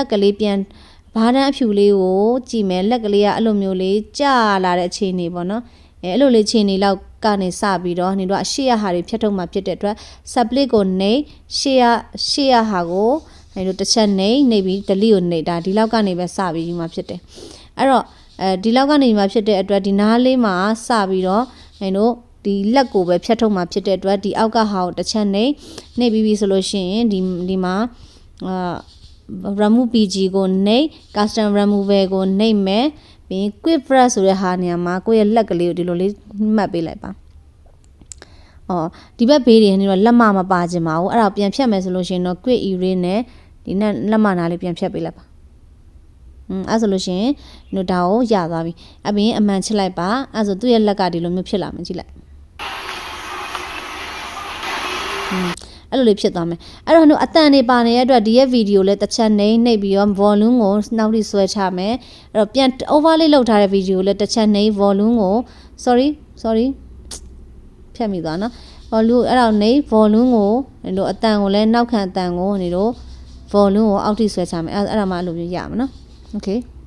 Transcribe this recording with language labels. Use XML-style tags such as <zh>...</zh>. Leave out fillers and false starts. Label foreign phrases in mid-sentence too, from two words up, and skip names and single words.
<my>က်ကလေးပြန်ဘားတန်းအဖြူလေးကိုကြည့်မယ်လက်ကလေးကအဲ့လိုမျိုးလေးကြာလာတဲ့အချိန်တွေပေါ့နော်အဲ့လိုလေးချိန်တွေလောက်ကနေစပြီးတော့နေတော့ရှေ့ရဟာတွေဖြတ်ထုတ်မှဖြစ်တဲ့အတွက် split ကိုနှိပ်ရှေ့ရဟာကိုနေတော့တစ်ချက်နှိပ်ပြီး delete ကိုနှိပ်ဒါဒီလောက်ကနေပဲစပြီးယူမှဖြစ်တယ်အဲ့တော့ဒီလောက်ကနေမှဖြစ်တဲ့အတွက်ဒီနားလေးမှာစပြီးတော့နေတော့ဒီလက်ကိုပဲဖြတ်ထုတ်မှဖြစ်တဲ့အတွက်ဒီအောက်ကဟာကိုတစ်ချက်နှိပ်ပြီးပြီဆိုလို့ရှိရင်ဒီမှာ</my> <en>remove pg</en> <my>ကိုနှိပ်</my> <en>custom removal</en> <my>ကိုနှိပ်မယ်ပြီး</my> <en>quick brush</en> <my>ဆိုတဲ့ဟာနေရာမှာကိုယ့်ရဲ့လက်ကလေးကိုဒီလိုလေးမှတ်ပေးလိုက်ပါဒီဘက်ဘေးတွေကနေတော့လက်မမပါခြင်းပါဘူးအဲ့ဒါပြန်ဖြတ်မယ်ဆိုလို့ရှိရင်တော့</my> <en>quick erase</en> <my>နဲ့ဒီနဲ့လက်မနာလေးပြန်ဖြတ်ပေးလိုက်ပါအဲ့ဆိုလို့ရှိရင်တို့ဒါကိုရသွားပြီအပြင်အမှန်ချစ်လိုက်ပါအဲ့ဆိုသူ့ရဲ့လက်ကဒီလိုမျိုးဖြစ်လာမယ်ကြည့်လိုက် အဲ့လိုလေးဖြစ်သွားမယ်အဲ့တော့တို့အတန်နေပါနေတဲ့အတွက်ဒီရဲ့ဗီဒီယိုလည်းတစ်ချက်နှိမ့်ပြီးတော့ volume ကိုနောက်ထိဆွဲချမယ်အဲ့တော့ပြန် overlay လုပ်ထားတဲ့ဗီဒီယိုလည်းတစ်ချက်နှိမ့် volume ကို sorry ဖြတ်မိသွားနော် volume အဲ့တော့နှိမ့် volume ကိုတို့အတန်ကိုလည်းနောက်ခံအတန်ကိုနေတို့ volume ကိုအောက်ထိဆွဲချမယ်အဲ့ဒါမှအဲ့လိုမျိုးရမှာနော် okay</my>